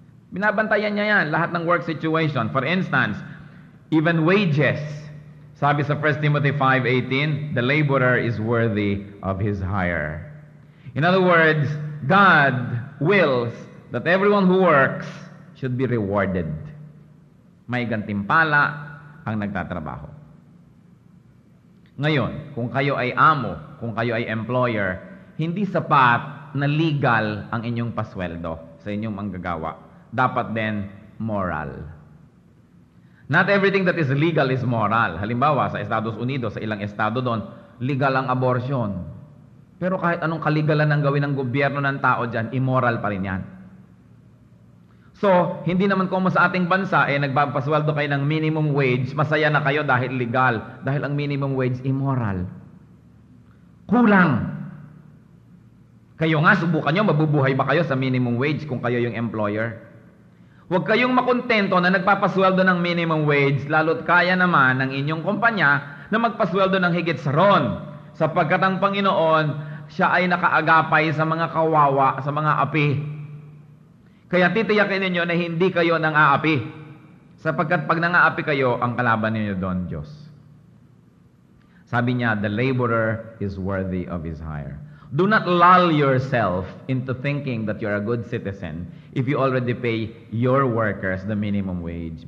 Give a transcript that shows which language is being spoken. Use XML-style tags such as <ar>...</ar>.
<tl>Binabantayan niya yan, lahat ng work situation.</tl> <en>For instance, even wages.</en> <tl>Sabi sa</tl> <en>1 Timothy 5:18, the laborer is worthy of his hire. In other words, God wills that everyone who works should be rewarded.</en> <tl>May gantimpala ang nagtatrabaho. Ngayon, kung kayo ay amo, kung kayo ay employer, hindi sapat na legal ang inyong pasweldo sa inyong manggagawa. Dapat din moral.</tl> <en>Not everything that is legal is moral.</en> <tl>Halimbawa, sa Estados Unidos, sa ilang estado doon, legal ang abortion. Pero kahit anong kaligalan ang gawin ng gobyerno ng tao dyan, immoral pa rin yan. So, hindi naman kung sa ating bansa, nagpapasweldo kayo ng minimum wage, masaya na kayo dahil legal. Dahil ang minimum wage, immoral. Kulang. Kayo nga, subukan nyo, mabubuhay ba kayo sa minimum wage kung kayo yung employer? Huwag kayong makontento na nagpapasweldo ng minimum wage, lalo't kaya naman ng inyong kumpanya na magpasweldo ng higit sa ron. Sapagkat ang Panginoon, siya ay nakaagapay sa mga kawawa, sa mga api. Kaya titiyakin ninyo na hindi kayo nang aapi. Sapagkat pag nang-aapi kayo, ang kalaban ninyo doon, Diyos. Sabi niya,</tl> <en>the laborer is worthy of his hire. Do not lull yourself into thinking that you're a good citizen if you already pay your workers the minimum wage.</en>